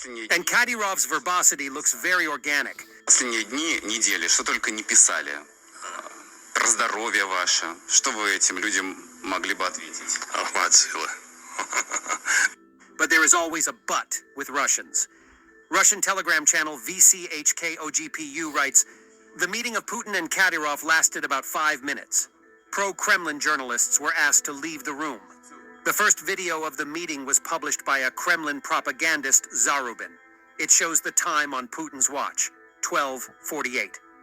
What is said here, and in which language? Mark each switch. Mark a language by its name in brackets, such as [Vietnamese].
[English] And Kadyrov's verbosity looks very organic. [Russian] Последние дни, недели, что только не писали. Про здоровье ваше. Что вы этим людям могли бы ответить? Охват силы. [English] But there is always a but with Russians. Russian telegram channel VCHKOGPU writes, the meeting of Putin and Kadyrov lasted about 5 minutes. Pro-Kremlin journalists were asked to leave the room. The first video of the meeting was published by a Kremlin propagandist, Zarubin. It shows the time on Putin's watch, 12:48.